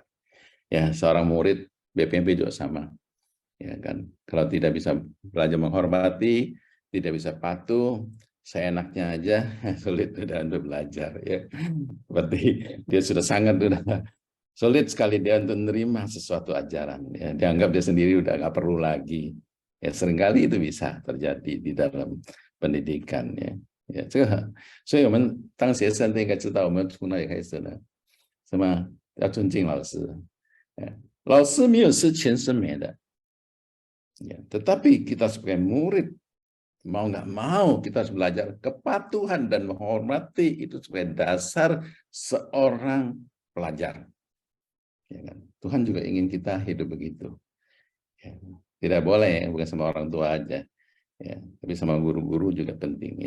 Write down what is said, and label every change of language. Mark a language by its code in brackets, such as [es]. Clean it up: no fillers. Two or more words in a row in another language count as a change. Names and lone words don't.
[id] Ya, seorang murid BPMP juga sama. Ya kan, kalau tidak bisa belajar menghormati, tidak bisa patuh, seenaknya aja sulit udah untuk belajar ya. Seperti dia sudah sangat sulit sekali dia untuk menerima sesuatu ajaran ya. Dianggap dia sendiri udah nggak perlu lagi ya, seringkali itu bisa terjadi di dalam pendidikan ya. Ya, [zh] 所以我们当学生应该知道，我们从哪里开始呢？什么要尊敬老师？老师没有是全生美的，ya. [id] Tetapi kita sebagai murid mau nggak mau kita harus belajar kepatuhan dan menghormati, itu sebagai dasar seorang pelajar. Ya kan? Tuhan juga ingin kita hidup begitu. Ya. Tidak boleh, bukan sama orang tua aja, ya, tapi sama guru-guru juga penting, ya.